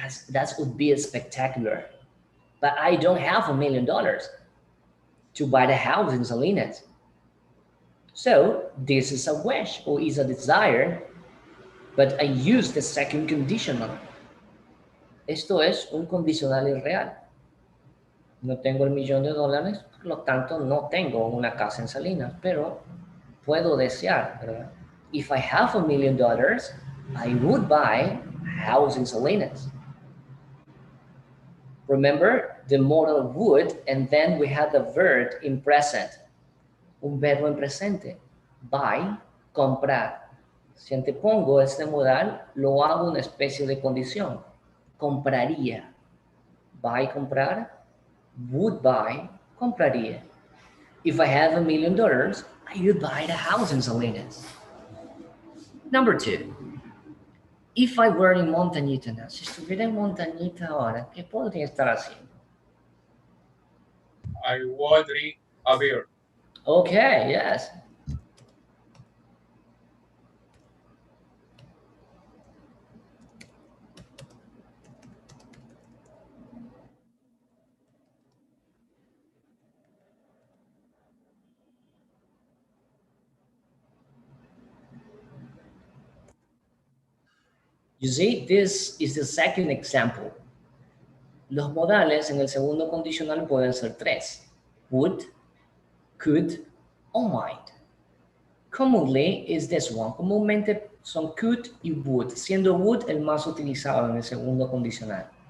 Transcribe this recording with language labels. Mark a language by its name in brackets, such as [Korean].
[English] That would be spectacular. But I don't have $1 million to buy the house in Salinas. So this is a wish or is a desire, but I use the second conditional. [Spanish] Esto es un condicional irreal. No tengo el $1 millón, por lo tanto no tengo una casa en Salinas, pero puedo desear, ¿verdad? [English] If I have $1 million, I would buy a house in Salinas. Remember the modal would, and then we have the verb in present. [Spanish] Un verbo en presente. Buy, comprar. Si antepongo este modal, lo hago una especie de condición. Compraría. Buy, comprar. [English] Would buy, [Spanish] compraría. [English] If I have $1 million, I would buy the house in Salinas. Number 2. If I were in Montañita now, [Spanish] si estuviera en Montañita ahora, ¿qué podría estar haciendo? [English] I would drink a beer. Okay, yes. You see, this is the second example. [Spanish] Los modales en el segundo condicional pueden ser 3. Would, could, or might. [English] Commonly is this one. [Spanish] Comúnmente son could y would, siendo would el más utilizado en el segundo condicional.